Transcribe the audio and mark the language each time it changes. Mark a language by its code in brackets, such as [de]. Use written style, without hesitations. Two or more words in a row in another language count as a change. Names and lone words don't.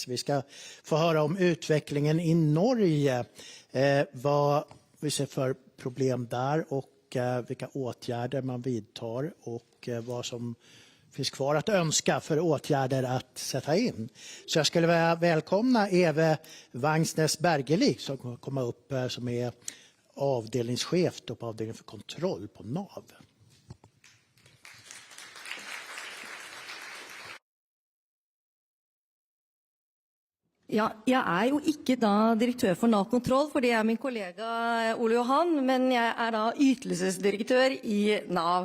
[sv] Vi ska få höra om utvecklingen i Norge, vad vi ser för problem där och vilka åtgärder man vidtar och vad som finns kvar att önska för åtgärder att sätta in. Så jag skulle vilja välkomna Eve Vangsnes Bergelik som kommer upp som är avdelningschef på avdelningen för kontroll på NAV. [no] Ja, jeg jo ikke da direktør for NAV Kontroll, for det min kollega Ole Johan, men jeg da ytelsesdirektør i NAV.